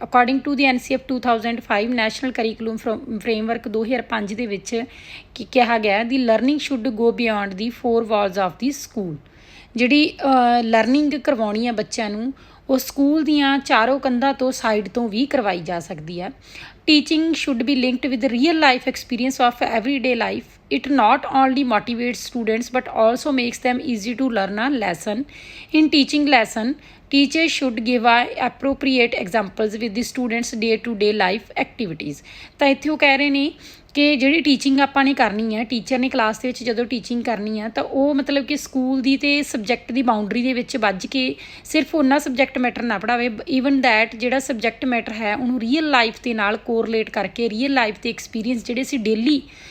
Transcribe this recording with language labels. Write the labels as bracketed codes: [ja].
[en] according to the NCF 2005 national curriculum framework 2005 [pa] ਦੇ ਵਿੱਚ ਕੀ ਕਿਹਾ ਗਿਆ, [en] The learning should go beyond the 4 walls of the school. [pa] ਜਿਹੜੀ learning ਕਰਵਾਉਣੀ ਹੈ ਬੱਚਿਆਂ ਨੂੰ ਉਹ ਸਕੂਲ ਦੀਆਂ ਚਾਰੋਂ ਕੰਧਾਂ ਤੋਂ ਸਾਈਡ ਤੋਂ ਵੀ ਕਰਵਾਈ ਜਾ ਸਕਦੀ ਹੈ। [en] Teaching should be linked with real life experience of everyday life. It not only motivates students but also makes them easy to learn a lesson. In teaching lesson, teachers should give appropriate examples with the students' day-to-day life activities। [pa] ਤਾਂ ਇੱਥੇ ਉਹ ਕਹਿ ਰਹੇ ਨੇ ਕਿ ਜਿਹੜੀ teaching ਆਪਾਂ ਨੇ ਕਰਨੀ ਹੈ, ਟੀਚਰ ਨੇ ਕਲਾਸ ਦੇ ਵਿੱਚ ਜਦੋਂ ਟੀਚਿੰਗ ਕਰਨੀ ਆ ਤਾਂ ਉਹ ਮਤਲਬ ਕਿ ਸਕੂਲ ਦੀ ਅਤੇ ਸਬਜੈਕਟ ਦੀ ਬਾਊਂਡਰੀ ਦੇ ਵਿੱਚ ਵੱਜ ਕੇ ਸਿਰਫ ਉਹਨਾਂ ਸਬਜੈਕਟ ਮੈਟਰ ਨਾ ਪੜ੍ਹਾਵੇ, ਈਵਨ ਦੈਟ ਜਿਹੜਾ ਸਬਜੈਕਟ ਮੈਟਰ ਹੈ ਉਹਨੂੰ ਰੀਅਲ ਲਾਈਫ ਦੇ ਨਾਲ ਕੋਰਲੇਟ ਕਰਕੇ ਰੀਅਲ ਲਾਈਫ ਦੇ ਐਕਸਪੀਰੀਅੰਸ ਜਿਹੜੇ ਅਸੀਂ ਡੇਲੀ